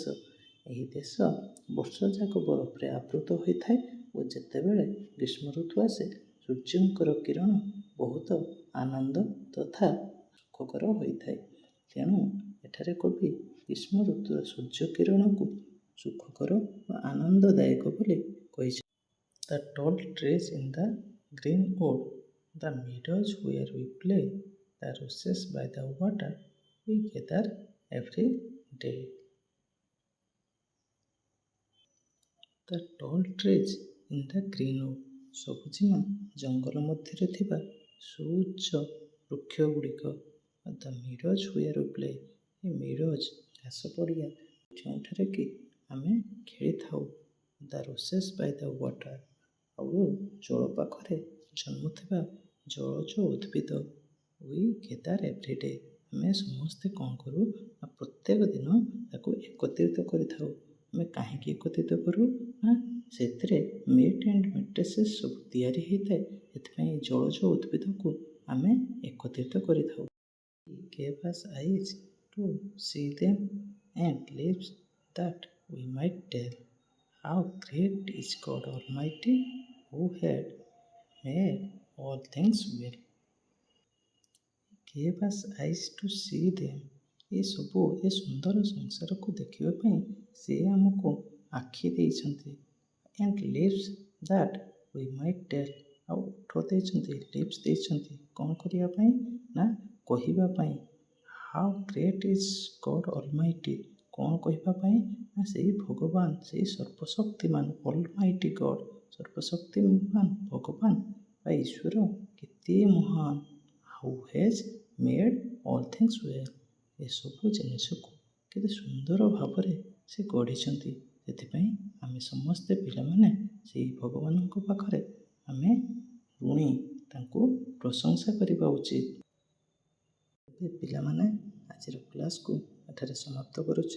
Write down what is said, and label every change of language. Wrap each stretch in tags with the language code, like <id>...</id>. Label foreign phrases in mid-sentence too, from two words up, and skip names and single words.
<or>ଏହି ଦେଶ ବର୍ଷଯାକ ବରଫରେ ଆବୃତ ହୋଇଥାଏ ଓ ଯେତେବେଳେ ଗ୍ରୀଷ୍ମ ଋତୁ ଆସେ ସୂର୍ଯ୍ୟଙ୍କର କିରଣ ବହୁତ ଆନନ୍ଦ ତଥା ସୁଖକର ହୋଇଥାଏ। ତେଣୁ ଏଠାରେ କବି ଗ୍ରୀଷ୍ମ ଋତୁର ସୂର୍ଯ୍ୟ କିରଣକୁ ସୁଖକର ଓ ଆନନ୍ଦଦାୟକ ବୋଲି କହିଛନ୍ତି।</or> <en>The tall trees in the greenwood, the meadows where we play, the roses by the water, we gather every day. The tall trees in the greenwood,</en> <or>ସବୁଜିମା ଜଙ୍ଗଲ ମଧ୍ୟରେ ଥିବା ସୁଉଚ୍ଚ ବୃକ୍ଷଗୁଡ଼ିକ,</or> <en>the meadows where we play,</en> <or>ଏ meadows ଘାସ ପଡ଼ିଆ ଯେଉଁଠାରେ କି ଆମେ ଖେଳିଥାଉ,</or> <en>the roses by the water,</en> <or>ଆଉ ଜଳ ପାଖରେ ଜନ୍ମୁଥିବା ଜଳଜ ଉଦ୍ଭିଦ, we gather every day, ଆମେ ସମସ୍ତେ କ'ଣ କରୁ ନା ପ୍ରତ୍ୟେକ ଦିନ ତାକୁ ଏକତ୍ରିତ କରିଥାଉ। ଆମେ କାହିଁକି ଏକତ୍ରିତ କରୁ ନା ସେଥିରେ</or> <en>mat and mattresses</en> <or>ସବୁ ତିଆରି ହୋଇଥାଏ। ସେଥିପାଇଁ ଜଳଜ ଉଦ୍ଭିଦକୁ ଆମେ ଏକତ୍ରିତ କରିଥାଉ।</or> <en>He gave us eyes to see them and lips that we might tell how great is God Almighty who had made all things well. He gave us eyes to see them.</en> <or>ଏ ସୁନ୍ଦର ସଂସାରକୁ ଦେଖିବା ପାଇଁ ସେ ଆମକୁ ଆଖି ଦେଇଛନ୍ତି।</or> <en>and lips that we might tell,</en> <or>ଆଉ ଓଠ ଦେଇଛନ୍ତି, lips ଦେଇଛନ୍ତି କ'ଣ କରିବା ପାଇଁ ନା କହିବା ପାଇଁ।</or> <en>how great is God Almighty,</en> <or>କ'ଣ କହିବା ପାଇଁ ନା ସେଇ ଭଗବାନ, ସେଇ ସର୍ବଶକ୍ତିମାନ,</or> <en>Almighty God,</en> <or>ସର୍ବଶକ୍ତିମାନ ଭଗବାନ ବା ଈଶ୍ୱର କେତେ ମହାନ। who has made all things well, ଏସବୁ ଜିନିଷକୁ କେତେ ସୁନ୍ଦର ଭାବରେ ସେ ଗଢ଼ିଛନ୍ତି। ସେଥିପାଇଁ ଆମେ ସମସ୍ତେ ପିଲାମାନେ ସେଇ ଭଗବାନଙ୍କ ପାଖରେ ଆମେ ଋଣୀ, ତାଙ୍କୁ ପ୍ରଶଂସା କରିବା ଉଚିତ। ଏବେ ପିଲାମାନେ ଆଜିର କ୍ଲାସ୍କୁ ଏଠାରେ ସମାପ୍ତ କରୁଛି।</or>